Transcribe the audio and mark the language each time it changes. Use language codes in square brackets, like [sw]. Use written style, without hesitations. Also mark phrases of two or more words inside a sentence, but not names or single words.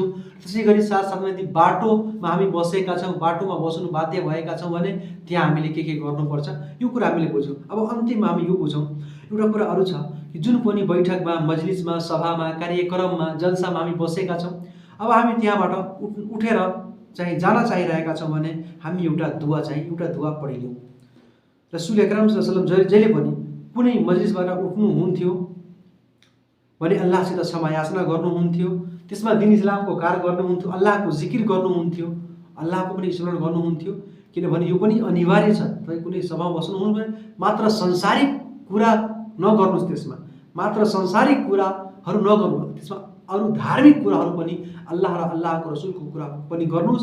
[ne] त्यसै गरी साथसाथमा यदि बाटोमा हामी बसेका छौँ, बाटोमा बस्नु बाध्य भएका छौँ भने त्यहाँ हामीले के गर्नुपर्छ, यो कुरा हामीले बुझ्यौँ। अब अन्तिममा हामी यो बुझौँ, एउटा कुरा अरू छ कि जुन पनि बैठकमा, मजलिसमा, सभामा, कार्यक्रममा, जलसामा हामी बसेका छौँ, अब हामी त्यहाँबाट उठेर चाहिँ जान चाहिरहेका छौँ भने हामी एउटा दुआ पढिलिउँ। रसूल अकरम [ar] صلى الله عليه وسلم [ne] जहिले पनि कुनै मजलिसबाट उठ्नुहुन्थ्यो भने अल्लाहसित क्षमा याचना गर्नुहुन्थ्यो, त्यसमा दिन इस्लामको कार्य गर्नुहुन्थ्यो, अल्लाहको जिकिर गर्नुहुन्थ्यो, अल्लाहको पनि स्मरण गर्नुहुन्थ्यो। किनभने यो पनि अनिवार्य छ। तपाईँ कुनै सभामा बस्नुहुन्न भने मात्र संसारिक कुरा नगर्नुहोस्, त्यसमा मात्र संसारिक कुराहरू नगर्नुहोस्, त्यसमा अरू धार्मिक कुराहरू पनि, अल्लाह र अल्लाहको रसुलको कुरा पनि गर्नुहोस्।